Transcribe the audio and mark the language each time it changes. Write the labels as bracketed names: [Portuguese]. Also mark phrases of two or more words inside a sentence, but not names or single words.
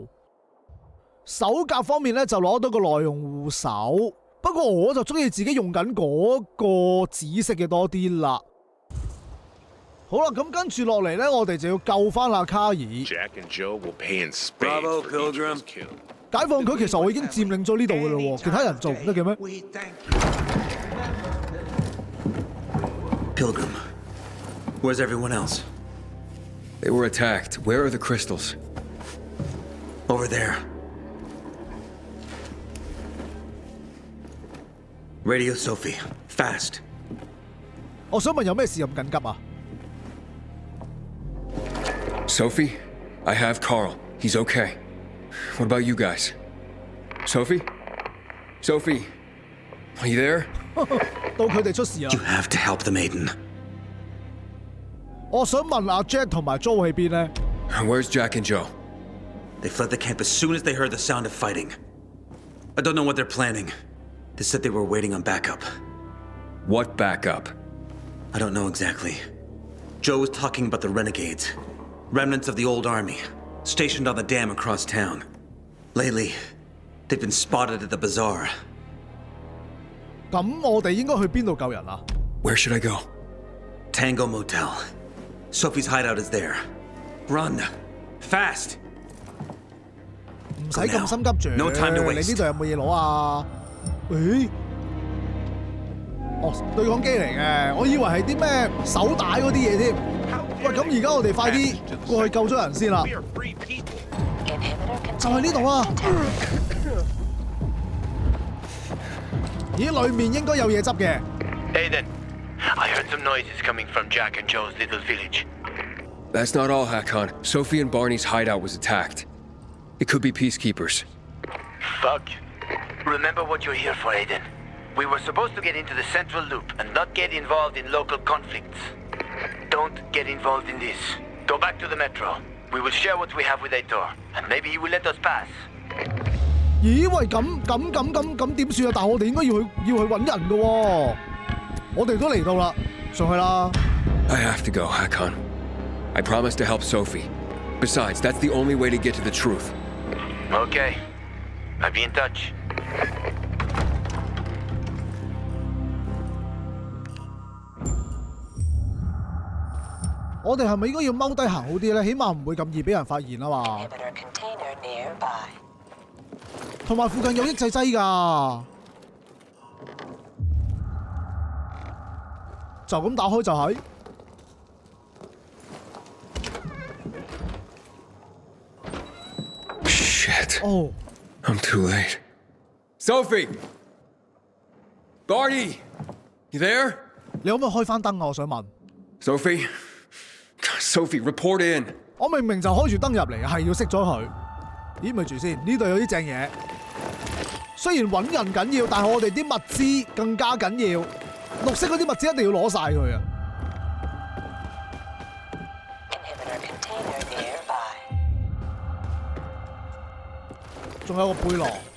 [Cantonese] 手甲方面咧就攞到個耐用護手，不過我就中意自己用緊嗰個紫色嘅多啲啦。好啦，咁跟住落嚟咧，我哋就要救翻阿卡爾。 [English] Bravo, Pilgrim. [Cantonese] 解放佢，其實我已經佔領咗呢度嘅咯，其他人做唔得嘅咩 [English] ？Pilgrim, where's everyone else? They were attacked. Where are the crystals? Over there. Radio Sophie, fast. [Cantonese] 我想問有咩事咁緊急啊 [English] Sophie, I have Carl. He's okay. What about you guys? Sophie? Sophie? Are you there? [Cantonese] 到佢哋出事啊 [English] You have to help the maiden. [Cantonese] 我想問阿 Jack 同埋 Joe 喺邊呢 [English] Where's Jack and Joe? They fled the camp as soon as they heard the sound of fighting. I don't know what they're planning. They said they were waiting on backup. What backup? I don't know exactly. Joe was talking about the renegades. Remnants of the old army, stationed on the dam across town. Lately, they've been spotted at the bazaar. [Cantonese] 咁我哋應該去邊度救人啊 [English] Where should I go? Tango Motel. Sophie's hideout is there. Run. Fast. [Cantonese] 唔使咁心急住。 [English] No time to waste. [Cantonese] 你呢度有冇嘢攞啊？誒，哦，對講機嚟嘅，我以為係啲咩手帶嗰啲嘢添。喂，咁而家我哋快啲過去救咗人先啦。就係呢度啊！咦，裡面應該有嘢執嘅。 [English] Aiden, I heard some noises coming from Jack and Joe's little village. That's not all, Hakon. Sophie and Barney's hideout was attacked. It could be peacekeepers. Fuck. Remember what you're here for, Aiden. We were supposed to get into the central loop and not get involved in local conflicts. Don't get involved in this. Go back to the metro. We will share what we have with Aitor, and maybe he will let us pass. [Cantonese] 咦？喂，咁點算啊？但係我哋應該要去揾人嘅喎。我哋都嚟到啦，上去啦。 [English] I have to go, Hakon. I promised to help Sophie. Besides, that's the only way to get to the truth. Okay. I'll be in touch. [Cantonese] 我哋係咪應該要踎低行好啲咧？起碼唔會咁易俾人發現啊嘛。同埋附近有抑制劑㗎，就咁打開就係。 [English] Shit. Oh. I'm too late. Sophie! Barney! You there? [Cantonese] 你可唔可以開翻燈啊？我想問。 [English] Sophie? Sophie, report in. [Cantonese] 我明明就開住燈入嚟，係要熄咗佢。咦，咪住先，呢度有啲正嘢。雖然揾人緊要，但係我哋啲物資更加緊要。綠色嗰啲物資一定要攞晒佢啊！仲有個背囊。